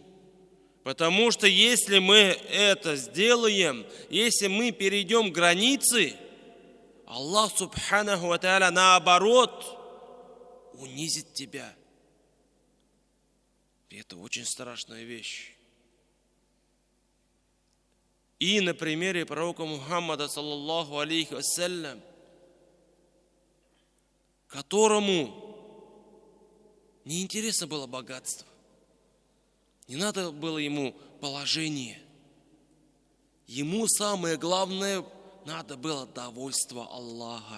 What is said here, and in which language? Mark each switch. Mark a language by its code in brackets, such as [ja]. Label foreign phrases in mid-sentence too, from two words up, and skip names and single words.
[ru] Потому что если мы это сделаем, если мы перейдем границы, Аллах [ar] سبحانه وتعالى [ru] наоборот унизит тебя. И это очень страшная вещь. И на примере пророка Мухаммада, [ar] صلى الله عليه وسلم, [ru] которому не интересно было богатство, не надо было ему положение. Ему самое главное надо было довольство Аллаха.